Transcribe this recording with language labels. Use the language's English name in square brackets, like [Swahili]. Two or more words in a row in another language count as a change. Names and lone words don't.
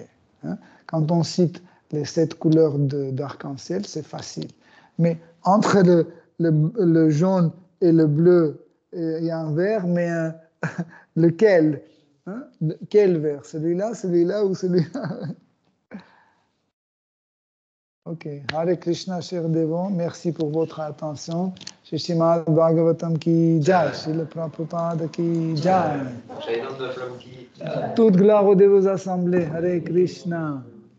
[French] Hein? Quand on cite les 7 couleurs d'arc-en-ciel, c'est facile. Mais entre le jaune et le bleu, il y a un vert, mais lequel? Hein? Quel vert? Celui-là ou celui-là? Ok. Hare Krishna, chers dévots, merci pour votre attention. [Hindi] Shri Srimad Bhagavatam ki jai, Srila Prabhupada ki jai. [French] Toute gloire aux dévots assemblés. Hare Krishna.